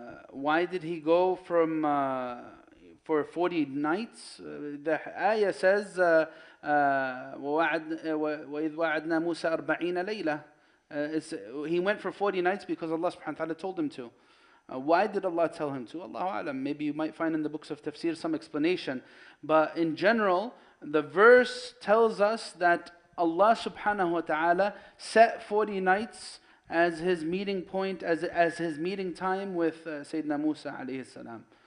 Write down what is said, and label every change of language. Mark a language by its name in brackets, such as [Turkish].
[English] Why did he go from for 40 nights? The ayah says, [Arabic] وَإِذْ وَعَدْنَا مُوسَى 40 لَيْلَةً. [English] He went for 40 nights because Allah subhanahu wa ta'ala told him to. Why did Allah tell him to? Allahu a'lam. Maybe you might find in the books of tafsir some explanation. But in general, the verse tells us that Allah subhanahu wa ta'ala set 40 nights as his meeting point, as his meeting time with Sayyidina Musa alayhi salam.